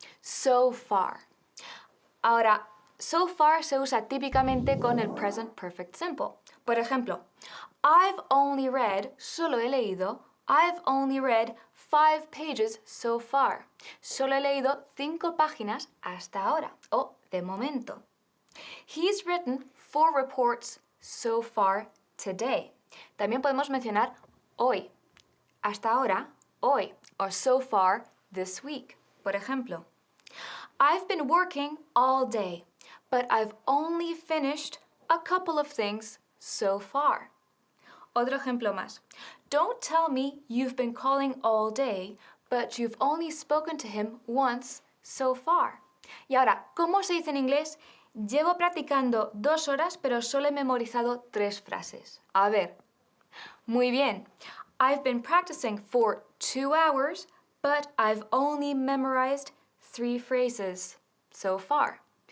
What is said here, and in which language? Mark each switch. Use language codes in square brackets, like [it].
[es] So far. Ahora, so far se usa típicamente con el present perfect simple. Por ejemplo, [en] I've only read, [es] solo he leído, [en] I've only read 5 pages so far. [es] Solo he leído 5 páginas hasta ahora, o de momento. [en] He's written 4 reports so far today. [es] También podemos mencionar hoy. Hasta ahora, hoy. [en] Or so far this week. [es] Por ejemplo, [en] I've been working all day, but I've only finished a couple of things so far. [es] Otro ejemplo más. [en] Don't tell me you've been calling all day, but you've only spoken to him once so far. [es] Y ahora, ¿cómo se dice en inglés? Llevo practicando 2 horas, pero solo he memorizado 3 frases. A ver. Muy bien. [en] I've been practicing for 2 hours, but I've only memorized 3 phrases so far.